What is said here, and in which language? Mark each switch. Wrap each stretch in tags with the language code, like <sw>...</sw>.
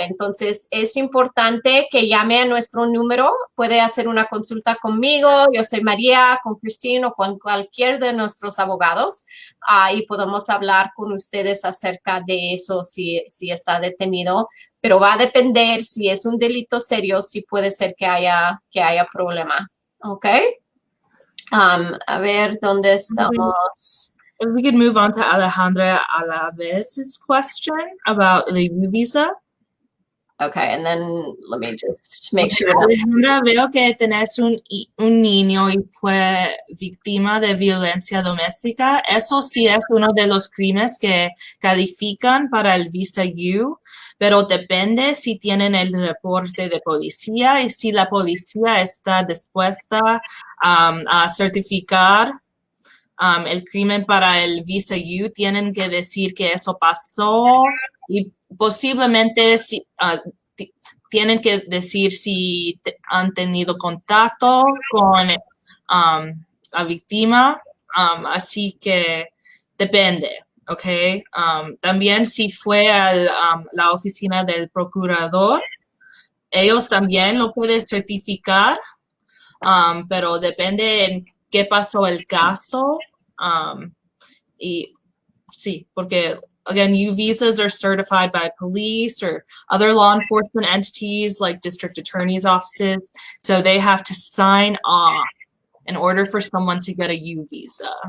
<es>Entonces es importante que llame a nuestro número, puede hacer una consulta conmigo, yo soy María, con Christine o con cualquier de nuestros abogados y podemos hablar con ustedes acerca de eso si está detenido, pero va a depender si es un delito serio, si puede ser que haya problema, ¿ok? A ver, ¿dónde estamos?</es> <en>If we could move on to Alejandra Alavez's question about the U visa. Okay, and then let me just make sure.</en> <es>Alejandra, veo que tenés un niño y fue víctima de violencia doméstica. Eso sí es uno de los crímenes que califican para el visa U, pero depende si tienen el reporte de policía y si la policía está dispuesta a certificar el crimen para el visa U. Tienen que decir que eso pasó y posiblemente tienen que decir si han tenido contacto con la víctima, así que depende, ¿ok? También si fue a la oficina del procurador, ellos también lo pueden certificar, pero depende en qué pasó el caso. Y sí, porque</es> <en>again, U visas are certified by police or other law enforcement entities like district attorney's offices. So they have to sign off in order for someone to get a U visa.</en>